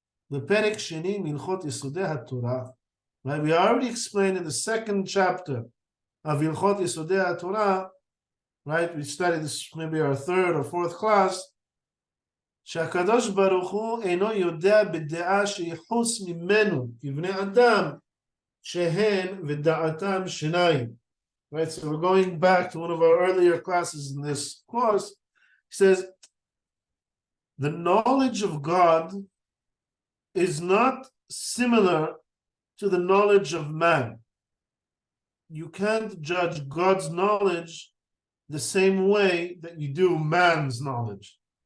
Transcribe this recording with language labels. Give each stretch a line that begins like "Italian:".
Hebrew: בפרק שני מהלכות יסודי התורה, right?
English: We already explained in the second chapter of הלכות יסודי התורה, right? We studied this maybe our third or fourth class,
Hebrew: שהקדוש ברוך הוא אינו יודע בדעה שיחוס ממנו כבני אדם שהן ודעתם שניים.
English: Right, so we're going back to one of our earlier classes in this course. He says, the knowledge of God is not similar to the knowledge of man. You can't judge God's knowledge the same way that you do man's knowledge.